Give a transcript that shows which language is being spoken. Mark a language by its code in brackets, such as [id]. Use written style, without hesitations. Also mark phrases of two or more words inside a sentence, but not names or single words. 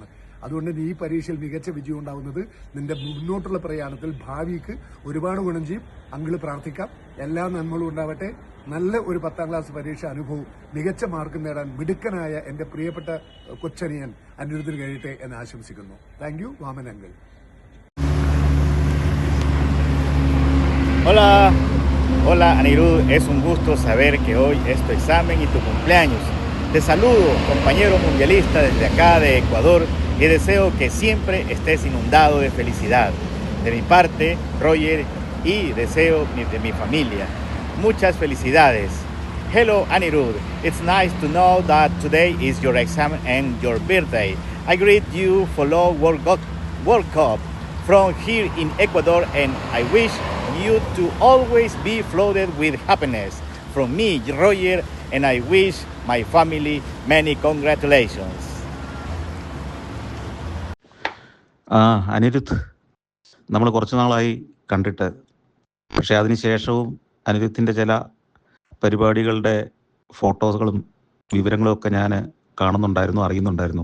[ml] അതുകൊണ്ട് ഈ പരീക്ഷയിൽ മികച്ച വിജയം ഉണ്ടാവുന്നത് നിന്റെ മുന്നോട്ടുള്ള പ്രയാണത്തിൽ ഭാവിക്ക് ഒരുപാട് ഗുണം ചെയ്യും. അങ്കിള് പ്രാർത്ഥിക്കാം, എല്ലാ നന്മകളും ഉണ്ടാവട്ടെ. നല്ല ഒരു 10ാം ക്ലാസ് പരീക്ഷ അനുഭവം, മികച്ച മാർക്ക് നേടാൻ മിടുക്കനായ എന്റെ പ്രിയപ്പെട്ട കൊച്ചനിയൻ അനിരുദ്ധിന് കഴിയട്ടെ എന്ന് ആശംസിക്കുന്നു. [en] Thank you, Vaman uncle. [es] Hola Anirudh, es un gusto saber que hoy es tu examen y tu cumpleaños. Te saludo, compañero mundialista desde acá de Ecuador, y deseo que siempre estés inundado de felicidad. De mi parte, Roger, y deseo de mi familia. Muchas felicidades. [en] Hello Anirudh, it's nice to know that today is your exam and your birthday. I greet you follow World Cup from here in Ecuador, and I wish you to always be flooded with happiness. From me, Roger, and I wish my family many congratulations. [ml] അനിരുദ്ധ്, നമ്മൾ കുറച്ച് നാളായി കണ്ടിട്ട്. പക്ഷെ അതിനുശേഷവും അനിരുദ്ധിൻ്റെ ചില പരിപാടികളുടെ ഫോട്ടോസുകളും വിവരങ്ങളും ഒക്കെ ഞാൻ കാണുന്നുണ്ടായിരുന്നു, അറിയുന്നുണ്ടായിരുന്നു.